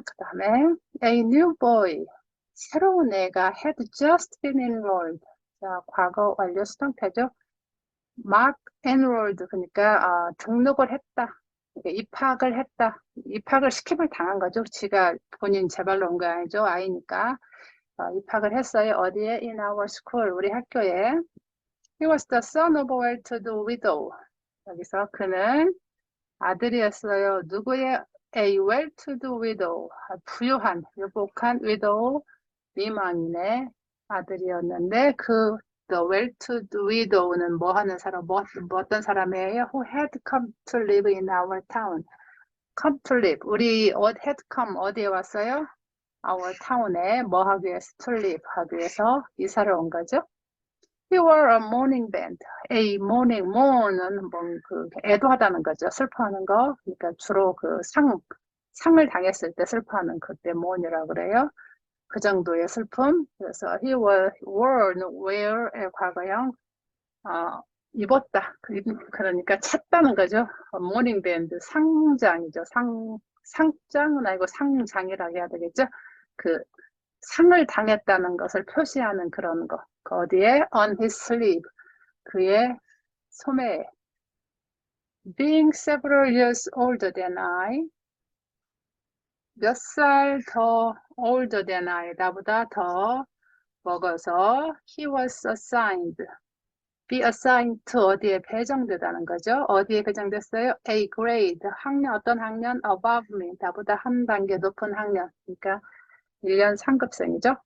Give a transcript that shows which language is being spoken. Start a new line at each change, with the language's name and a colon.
English: 그 다음에 a new boy 새로운 애가 had just been enrolled
Korean: 자 과거 완료 수동태죠. 막 enrolled 그러니까 등록을 했다. 그러니까 입학을 했다. 입학을 시킴을 당한 거죠. 지가 본인 제발로 온 거 아니죠. 아이니까 입학을 했어요. 어디에?
English: In our school
Korean: 우리 학교에.
English: He was the son of a well-to-do widow.
Korean: 여기서 그는 아들이었어요.
English: 누구의? A well-to-do widow.
Korean: 부유한, 유복한 widow, 미망인의 아들이었는데 그 the well-to-do widow는 뭐 하는 사람, 어떤 사람이에요?
English: Who had come to live in our town. come to live.
Korean: 우리 had come 어디에 왔어요? our town에 뭐 하기 위해서?
English: to live
Korean: 하기 위해서 이사를 온 거죠.
English: He wore a mourning band.
Korean: A mourning, mourn은 뭐 그 애도하다는 거죠. 슬퍼하는 거. 그러니까 주로 그 상을 당했을 때 슬퍼하는 그때 mourn이라고 그래요. 그 정도의 슬픔. 그래서 he wore, wear의 과거형 입었다. 그러니까 찼다는 거죠. mourning band 상장이죠. 상장은 아니고 상장이라고 해야 되겠죠. 그 상을 당했다는 것을 표시하는 그런 거. 그 어디에?
English: On his sleeve.
Korean: 그의 소매에.
English: Being several years older than I.
Korean: 몇 살 더 older than I. 나보다 더 먹어서
English: he was assigned.
Korean: be assigned to 어디에 배정되다는 거죠. 어디에 배정됐어요? A grade. 학년, 어떤 학년? above me. 나보다 한 단계 높은 학년. 그러니까 1년 상급생이죠.